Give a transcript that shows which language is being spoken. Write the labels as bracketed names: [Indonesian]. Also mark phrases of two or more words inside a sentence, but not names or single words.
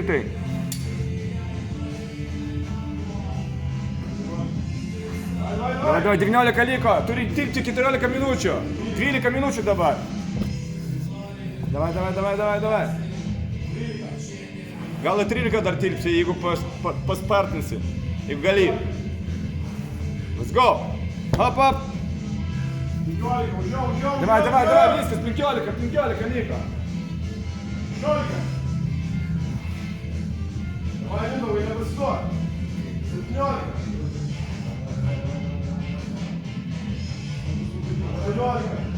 [Lithuanian] Davai, 19 liko, turi tilpti 14 minučių. 12 minučių dabar. Davai. Gal 13 dar tilpsi, jeigu paspartinsi. Jeigu gali. [English] Let's go. Hop. [Lithuanian] Давай, viskas, 15 liko. Давай, Mindaugai, nepastok. 17. 18.